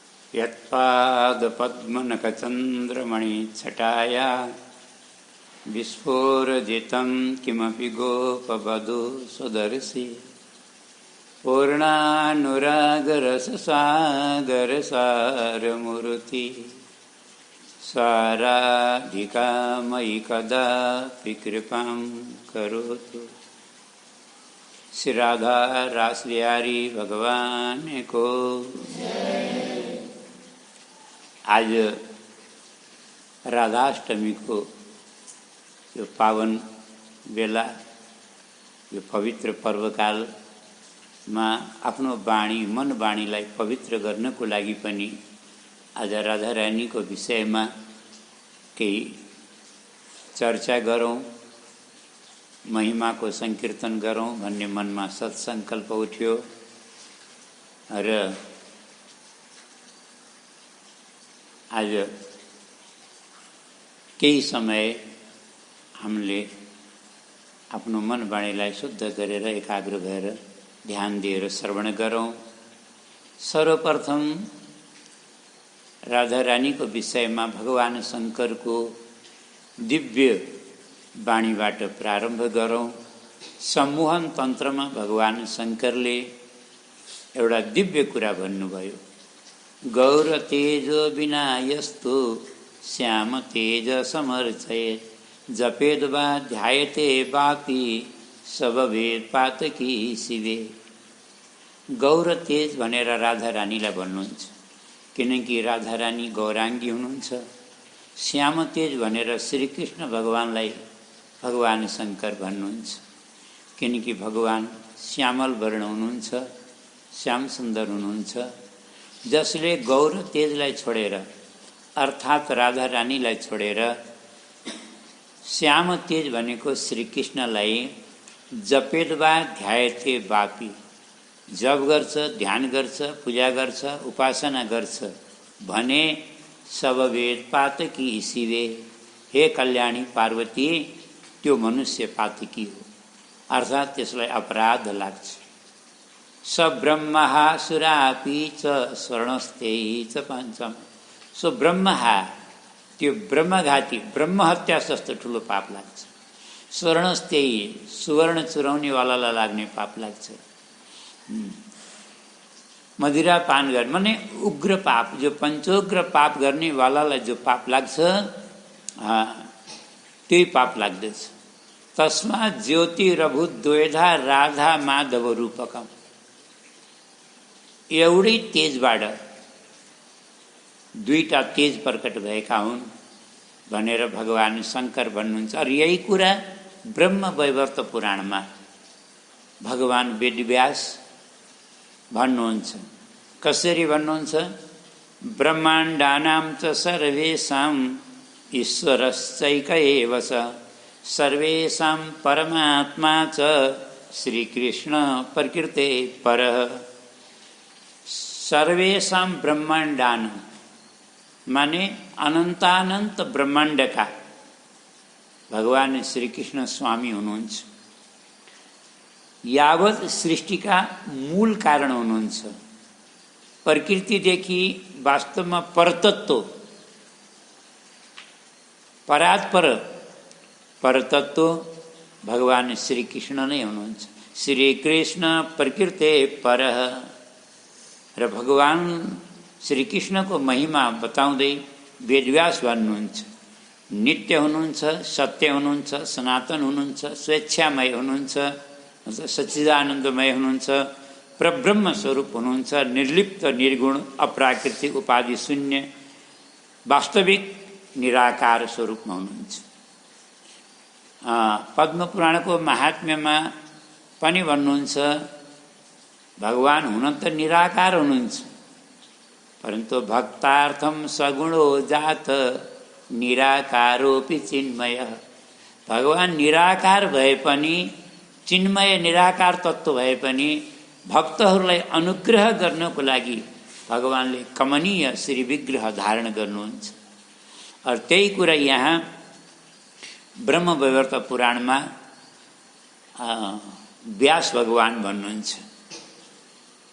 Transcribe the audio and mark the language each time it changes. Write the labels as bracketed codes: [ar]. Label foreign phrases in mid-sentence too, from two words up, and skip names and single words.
[sa] यत्पादपद्मनखचन्द्रमणिच्छटाया विस्फोरजितं किमपि गोपवधू सुदर्शि पूर्णानुरागरससागरसारमूर्ति साराधिका मयि कदापि कृपां करोतु। [ne] श्री राधा रासबिहारी भगवान को। आज राधाष्टमी को यो पावन बेला, यो पवित्र पर्वकाल में आफ्नो वाणी मन वाणीलाई पवित्र गर्नको लागि पनि आज राधा रानी [hi] को विषय में [ne] केही चर्चा गरौं, महिमा को संकीर्तन गरौं भन्ने मन में सत्संकल्प उठ्यो र आज केही समय हामीले आफ्नो मन वाणीलाई शुद्ध गरेर एकाग्र भएर ध्यान दिएर श्रवण गरौं। सर्वप्रथम राधा रानी [hi] को विषय में [ne] भगवान शंकर को दिव्य वाणीबाट प्रारंभ गरौं। सम्मोहन तंत्र में भगवान शंकरले एउटा दिव्य कुरा भन्नुभयो, [sa] गौर तेजो बिना यस्तु श्याम तेज समर्चय जपेद वा ध्यायते वापि सब वेद पातकी शिवे। [ne] गौर तेज भनेर राधा रानीलाई भन्नुहुन्छ, किनकि राधा रानी गौरांगी हुनुहुन्छ। श्याम तेज भनेर श्री कृष्ण भगवानलाई भगवान शंकर भन्नुहुन्छ, किनकि भगवान श्यामल वर्ण हुनुहुन्छ, श्याम सुंदर हुनुहुन्छ। जसले गौर तेजलाई छोडेर अर्थात राधा रानीलाई छोडेर श्याम तेज भनेको श्री कृष्णलाई [sa] जपेदवा ध्यायते वापी, [ne] जप गर्छ, ध्यान गर्छ, पूजा गर्छ, उपासना गर्छ भने [sa] सब वेद पातकी शिवे, [ne] हे कल्याणी पार्वती त्यो मनुष्य पातकी हो, अर्थात त्यसलाई अपराध लाग्छ। [sa] स ब्रह्महा सुरापि च स्वर्णस्ते च पञ्चम। सो ब्रह्महा [ne] त्यो ब्रह्मघाती ब्रह्म हत्या जस्तो ठुलो पाप लाग्छ। स्वर्णस्ते सुवर्ण चुराउनेवालालाई लाग्ने पाप लाग्छ। मदिरा पान गर्ने माने उग्र पाप, जो पंचोग्र पाप गर्ने वालालाई जो पाप लाग्छ त्यही पाप लाग्दछ। [sa] तस्मात् ज्योतिरभूत द्वैधा राधा माधव रूपकम। [ne] एउटै तेजबाट दुईटा तेज प्रकट भएका हुन् भनेर भगवान शंकर भन्नुहुन्छ। र यही कुरा ब्रह्म वैवर्त पुराणमा भगवान वेदव्यास भन्नुहुन्छ। कसरी भन्नुहुन्छ? [sa] ब्रह्माण्डानां च सर्वेषां ईश्वरश्चैक एव च सर्वेषां परमात्मा च श्रीकृष्ण प्रकृते परः। सर्वेषां ब्रह्माण्डानां [ne] माने अनंतानंत ब्रह्मांड का भगवान श्री कृष्ण स्वामी हुनुहुन्छ। यावत सृष्टि का मूल कारण हुनुहुन्छ। प्रकृतिदेखि वास्तवमा परतत्व परात्पर परतत्व भगवान श्री कृष्ण नै हुनुहुन्छ। [sa] श्री कृष्ण प्रकृते परः। [ne] र भगवान श्री कृष्ण को महिमा बताउँदै वेदव्यास भन्नुहुन्छ, नित्य हुनुहुन्छ, सत्य हुनुहुन्छ, सनातन हुनुहुन्छ, स्वेच्छामय हुनुहुन्छ, सच्चिदानन्दमय हुनुहुन्छ, परब्रह्म स्वरूप हुनुहुन्छ, निर्लिप्त निर्गुण अप्राकृतिक उपाधि शून्य वास्तविक निराकार स्वरूपमा हुनुहुन्छ। पद्म पुराणको महात्म्यमा पनि भन्नुहुन्छ, भगवान हुन त निराकार हुनुहुन्छ, [sa] परन्तु भक्तार्थम सगुणो जात निराकारोपि चिन्मय। [ne] भगवान निराकार भए पनि, चिन्मय निराकार तत्व भए पनि भक्तहरूलाई अनुग्रह गर्नको लागि भगवानले कमनीय श्री विग्रह धारण गर्नुहुन्छ। और त्यही कुरा यहाँ ब्रह्म वैवर्त पुराणमा व्यास भगवान भन्नुहुन्छ।